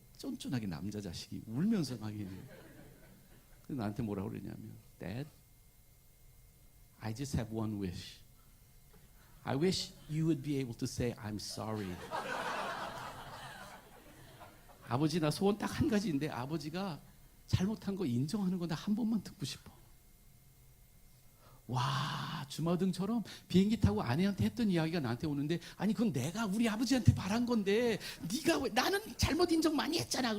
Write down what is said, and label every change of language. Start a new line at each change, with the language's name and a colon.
Korean: 쫀쫀하게 남자 자식이 울면서 막 이래요. 그래서 나한테 뭐라고 그러냐면
English: Dad, I just have one wish. I wish you would be able to say I'm sorry.
Korean: 아버지 나 소원 딱 한 가지인데 아버지가 잘못한 거 인정하는 거 나 한 번만 듣고 싶어. 와, 주마등처럼 비행기 타고 아내한테 했던 이야기가 나한테 오는데 아니 그건 내가 우리 아버지한테 바란 건데 네가 왜 나는 잘못 인정 많이 했잖아.